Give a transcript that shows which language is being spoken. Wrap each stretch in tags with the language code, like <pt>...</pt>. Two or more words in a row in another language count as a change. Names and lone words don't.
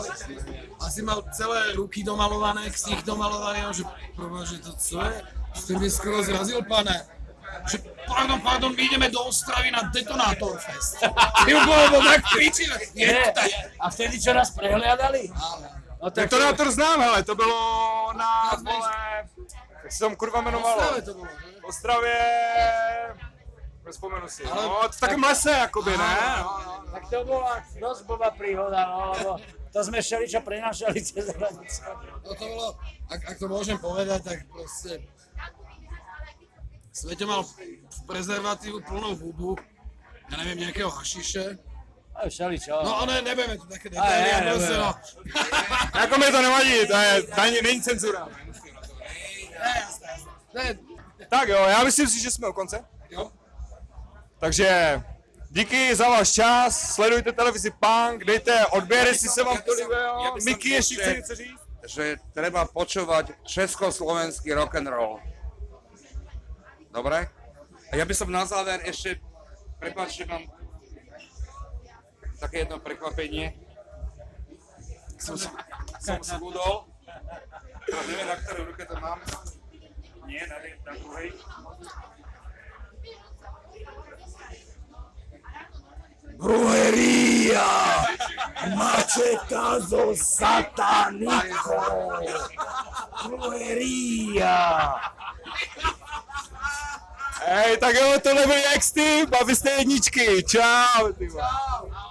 <sk>Asi mal celé ruky domalované, ksich domalovaný, a že prvé, že to co je? Ste mi skoro zrazil, pane. Že pardon, my ideme do Ostravy na Detonátor Fest. Ty bolo tak piči, A vtedy čo nás prehliadali? No tak</sk> <cs>Detonátor znám, hele, to bylo na, vole, jak se tam kurva jmenovalo? Ostravě to bylo, že?</cs> <sk>V Ostravě, nespomenu si, no, v takém lese, jakoby, ne? No. Tak to bola dosť blbá príhoda, no, lebo to sme všeličo prenášali cez hranice. No to bolo, ak to môžem povedať, tak proste Sveťo mal prezervatívu plnú hubu, ja neviem, nejakého hašiše. A všeličo. No ne, nebudeme tu také detaily, a proste no.</sk> <cs>Jako mi to nevadí, to je, není cenzura. Ne, Tak jo, já myslím si, že jsme u konce. jo. Takže díky za váš čas, sledujte televizi Punk, dejte odběr, jestli se vám to líbilo.</cs> <sk>Ja by som</sk> <cs>Miky, ještě</cs> <sk>ešte-</sk> <cs>chce něco říct?</cs> <sk>Že treba počúvať československý rock'n'roll. Dobre? A ja by som na záver ešte, prepáč, že mám také jedno prekvapenie. Som schudol. Teraz neviem, na ktorej ruke to mám. Nie, na druhej. Brujeria! Macetazo sataniko! Brujeria!</sk> <cs>Hej, tak jo, tohle byl X-Tip a vy jste jedničky. Čau. Čau.</cs>